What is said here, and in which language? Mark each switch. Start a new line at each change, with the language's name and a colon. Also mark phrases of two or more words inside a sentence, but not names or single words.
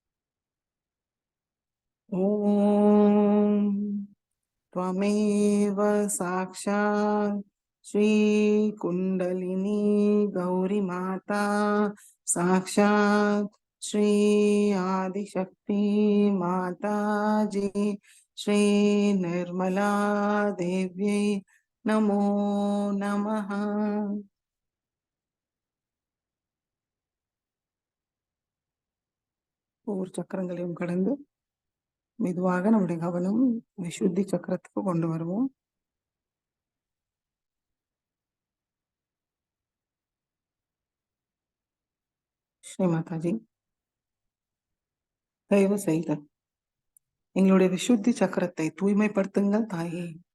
Sanskrit: ஓம் त्वमेव साक्षात् श्री कुंडलिनी गौरी माता साक्षात् श्री आदिशक्ति माता जी श्री निर्मला देव्यै नमो नमः
Tamil: ஒவ்வொரு சக்கரங்களையும் கடந்து மெதுவாக நம்முடைய கவனம் விசுத்தி சக்கரத்துக்கு கொண்டு வருவோம் ஸ்ரீ மாதாஜி தயவு செய்து எங்களுடைய விசுத்தி சக்கரத்தை தூய்மைப்படுத்துங்கள் தாயே